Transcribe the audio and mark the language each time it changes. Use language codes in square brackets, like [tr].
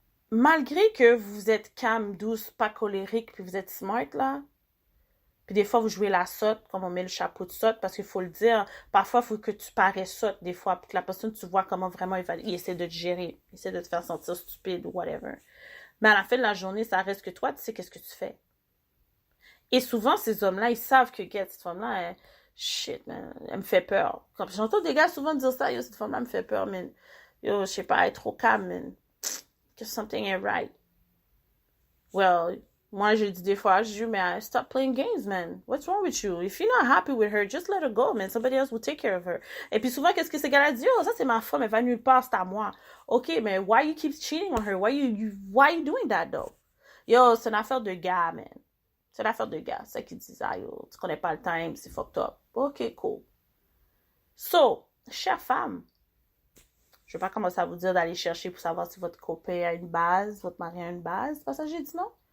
[fr] Malgré que vous êtes calme, douce, pas colérique, puis vous êtes smart, là, puis des fois, vous jouez la sotte, comme on met le chapeau de sotte, parce qu'il faut le dire, parfois, il faut que tu parais sotte, des fois, puis que la personne, tu vois comment vraiment il essaie de te gérer, il essaie de te faire sentir stupide ou whatever. Mais à la fin de la journée, ça reste que toi, tu sais qu'est-ce que tu fais. Et souvent, ces hommes-là, ils savent que, cette femme-là, [en] shit, man, [fr] elle me fait peur. Comme j'entends des gars souvent dire ça, yo, cette femme-là me fait peur, man. Yo, je sais pas, elle est trop calme, man. Que [en] something ain't right. Well, [fr] moi, je dis des fois, je dis, mais [en] stop playing games, man. What's wrong with you? If you're not happy with her, just let her go, man. Somebody else will take care of her. [fr] Et puis souvent, qu'est-ce que ces gars-là disent? Oh, ça, c'est ma femme, elle va nulle part, c'est à moi. [en] OK, mais why you keep cheating on her? Why you doing that, though? [fr] Yo, c'est une affaire de gars, man. C'est une affaire de gars. C'est ça qu'ils disent, ah, yo, tu connais pas le time, c'est [en] fucked up. OK, cool. [fr] So, chère femme, je vais pas commencer à vous dire d'aller chercher pour savoir si votre copain a une base, votre mari a une base. C'est pas ça que j'ai dit, non?